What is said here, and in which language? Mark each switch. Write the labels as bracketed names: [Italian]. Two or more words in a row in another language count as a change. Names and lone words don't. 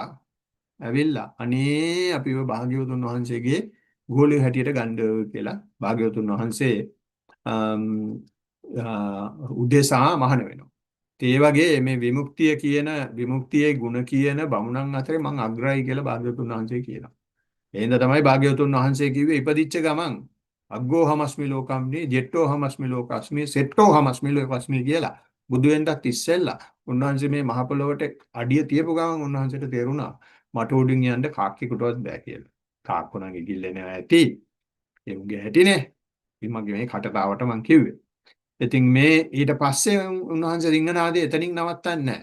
[Sinhala] ඇවිල්ලා අනේ අපිව භාග්‍යවතුන් වහන්සේගේ ගෝලිය හැටියට ගන්න කියලා භාග්‍යවතුන් වහන්සේ උදෙසා මහාන වෙනවා. ඒ වගේ මේ විමුක්තියේ ගුණ කියන බමුණන් අතරේ මං අග්‍රයි කියලා භාග්‍යවතුන් වහන්සේ කියනවා. එහෙනම් තමයි භාග්‍යවතුන් වහන්සේ කිව්වේ ඉපදිච්ච ගමන් [Pali] අග්ගෝ හමස්මි ලෝකම්නි ජෙට්ටෝ හමස්මි ලෝකස්මි සෙට්ටෝ හමස්මි ලෝකස්මි [Sinhala] කියලා බුදු වෙනදත් ඉස්සෙල්ලා උන්වහන්සේ මේ මහ පොළොවට අඩිය තියපු ගමන් උන්වහන්සේට තේරුණා මට උඩින් යන්න කාක්කෙකුටවත් බෑ කියලා. කාක්කෝණගේ ගිල්ලේ නෑ ඇති. ඒ උගේ හැටිනේ. ඉතින් මගේ මේ කටතාවට මං කිව්වේ. ඉතින් මේ ඊට පස්සේ උන්වහන්සේ රිංගනාදේ එතනින් නවත්තන්නේ නැහැ.